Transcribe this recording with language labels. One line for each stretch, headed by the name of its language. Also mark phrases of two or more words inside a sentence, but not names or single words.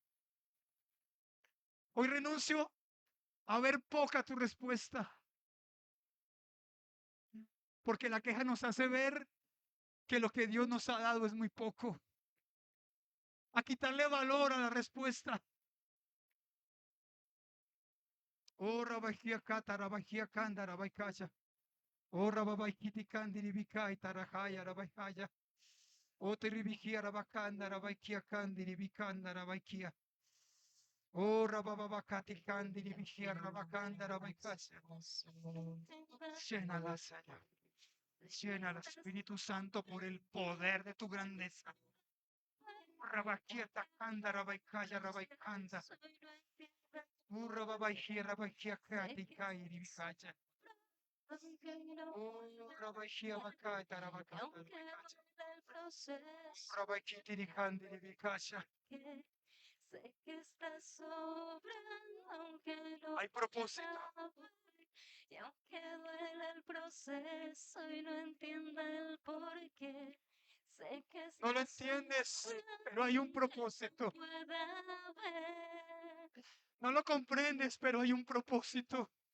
Spanish: Hoy renuncio a ver poca tu respuesta. Porque la queja nos hace ver que lo que Dios nos ha dado es muy poco. A quitarle valor a la respuesta. Oh, rabajía cata, rabajía canda, rabaicaya. Oh, rababaikiti candiri bicai, tarajaya, rabaicaya. Oh, teribijía, rabacanda, rabaikia candiri bicanda, rabaikia. Oh, rabababacati candiri bicía, rabacanda, rabaicaya. Llénala, Señor. Llena al Espíritu Santo por el poder de tu grandeza. Rabaquieta canda, rabaicaya, rabaicanda. Rababaijía, rabaikia cati, cairi, bicaya. Oh, rabaijía, bacata, rabacanda, rabaicaya. Rabaikiti, ricandi, bicaya. Hay propósito. Y aunque duele el proceso y no entienda el porqué, sé que No lo entiendes, pero hay un propósito. No lo comprendes, pero hay un propósito.